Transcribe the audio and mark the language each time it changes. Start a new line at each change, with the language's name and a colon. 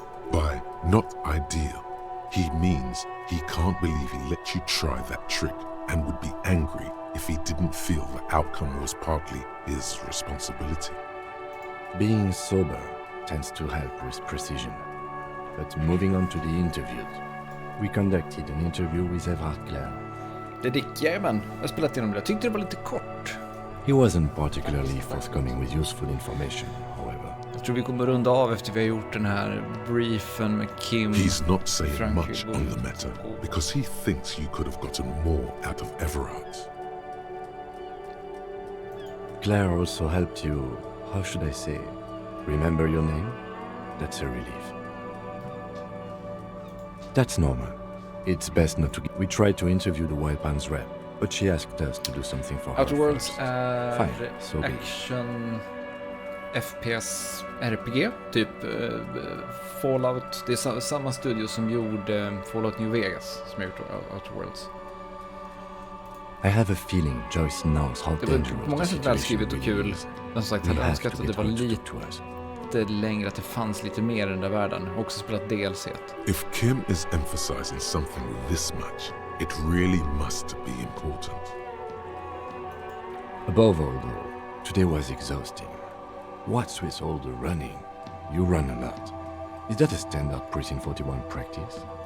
English: By not ideal, he means he can't believe he let you try that trick and would be angry if he didn't feel the outcome was partly his responsibility. Being sober tends to help with precision. But moving on to the interviews, we conducted an interview with Everard Clare.
Swedish: Det är Dick, jajamän. Jag har spelat igenom det. Jag tyckte det var lite kort.
English: He wasn't particularly forthcoming with useful information, however.
Swedish: Jag tror vi kommer runda av efter vi har gjort den här briefen med Kim.
English: He's not saying much on the matter because he thinks you could have gotten more out of Everard. Claire also helped you, how should I say, remember your name? That's a relief. That's normal. It's best not to... We tried to interview the Wild Pants rep, but she asked us to do something for her Outer Worlds first. Fine, so be it.
Swedish: FPS RPG, typ Fallout. Det är samma studio som gjorde Fallout New Vegas som har gjort Outer Worlds.
English: I have a feeling Joyce knows how
Swedish: det var på många sätt välskrivet och kul. Men som sagt, hade jag önskat att det var lite längre, att det fanns lite mer i den där världen. Också spelat DLC.
English: If Kim is emphasizing something this much, it really must be important. Above all though, today was exhausting. What's with all the running? You run a lot. Is that a standard Precinct 41 practice?